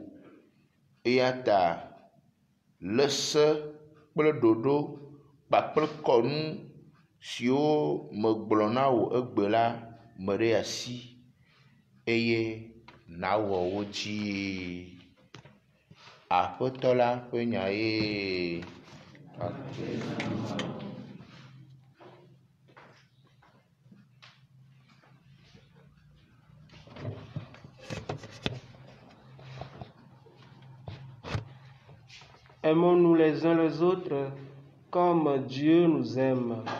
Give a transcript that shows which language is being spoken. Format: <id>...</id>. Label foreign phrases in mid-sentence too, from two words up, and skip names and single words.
<ee>Eya ta lé se kple ɖoɖo kpakple kɔnu siwo megblɔ na wò egbe la me ɖe asi, eye nàwɔ wo dzi. Aƒetɔ la ƒe nya ye.</ee> <fr>Aimons-nous les uns les autres comme Dieu nous aime.</fr>